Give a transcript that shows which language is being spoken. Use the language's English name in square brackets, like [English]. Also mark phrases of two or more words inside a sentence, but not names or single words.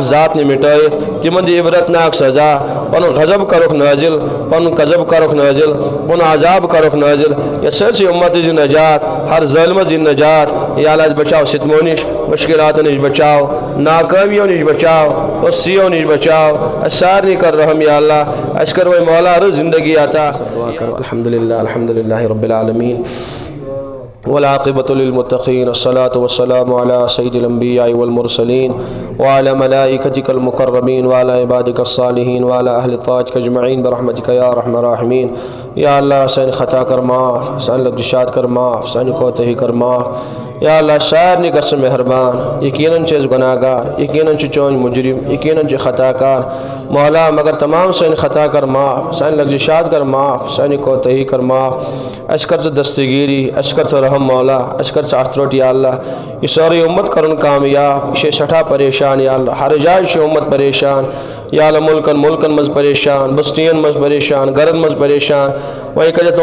[Kashmiri] ذات نہِ مٹٲیِتھ تِمن دِ عبرتناک سزا پنُن غضب کرُکھ نٲزِل پنُن غضب کرُکھ نٲزِل پنُن عذاب کرُکھ نٲزِل یتھ سٲرسٕے اُمتٕچ دِ نجات ہر ظٲلمس دِ نجات یا اللہ اَسہِ بچاو ستمو نِش مشکلاتو نِش بچاو ناکٲمیو نِش بچاو پستیو نِش بچاو اَسہِ سارنٕے کر رحم یا اللہ اَسہِ کر وۄنۍ مولا رٕژ زندگی عطا [Arabic] الحمدللہ رب العالمین والعاقبة للمتقين الصلاة والسلام على سيد الأنبياء والمرسلين وعلى ملائكتك المقربين وعلى عبادك الصالحين وعلى أهل طاعتك أجمعين برحمتك يا أرحم الراحمين [Kashmiri] یا اللہ سانہِ خطا کر معاف سانہِ لغزشات کر معاف سانہِ کوتاہی کر معاف یا اللہ سارنٕے گژھ مہربان یقیناً چھِ أسۍ گۄناہ گار یقیناً چھِ چون مجرم یقیناً چھِ خطا کار مولا مگر تمام سٲنۍ خطا کر معاف سانہِ لغزشات کر معاف سانہِ کوتاہی کر معاف اَسہِ کر ژٕ دستگیری اَسہِ کر ژٕ رحم مولا اَسہِ کر ژٕ اَتھ روٚٹ یا اللہ یہِ سورُے اُمت کرُن کامیاب یہِ چھِ سٮ۪ٹھاہ پریشان یا اللہ ہر جایہِ چھِ اُمت پریشان یا اللہ مُلکن منٛز پریشان بستیَن منٛز پریشان گرن منٛز پریشان وۄنۍ کٔرِتھ